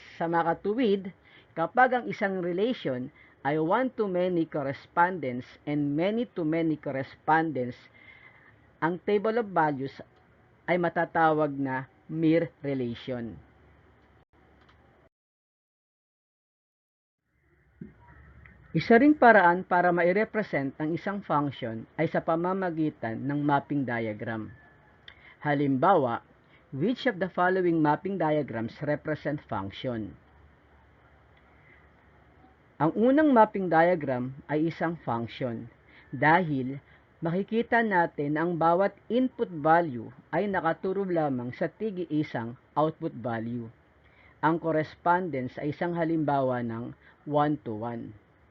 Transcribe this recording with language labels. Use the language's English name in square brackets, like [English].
[Filipino] Sa makatuwid, kapag ang isang relation ay [English] one-to-many correspondence and many-to-many correspondence, [Filipino] ang table of values ay matatawag na mere relation. Isa ring paraan para ma-represent ang isang function ay sa pamamagitan ng mapping diagram. Halimbawa, [English] which of the following mapping diagrams represent function? [Filipino] Ang unang mapping diagram ay isang function dahil makikita natin na ang bawat input value ay nakaturo lamang sa tig-isang output value. Ang correspondence ay isang halimbawa ng 1-to-1.